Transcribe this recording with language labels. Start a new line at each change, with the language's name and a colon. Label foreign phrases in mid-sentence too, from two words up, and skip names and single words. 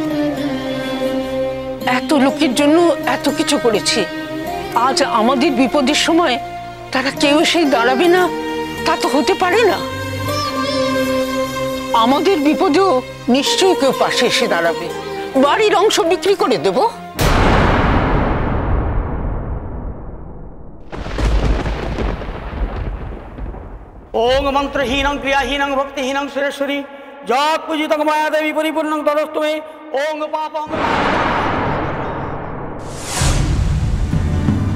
Bangla: এত লোকের জন্য এত কিছু করেছি, আজ আমাদের বিপদের সময় তারা কেউ এসে দাঁড়াবে না তা তো হতে পারে না। আমাদের বিপদেও নিশ্চয়ই কেউ পাশে এসে দাঁড়াবে। বাড়ির অংশ বিক্রি করে দেব।
Sanskrit: ओंग मंत्रहीनं क्रियाहीनं भक्तिहीनं सुरेश्वरी जत् पूजितं मायादेवी परिपूर्णं तदस्तु मे ओंग पापं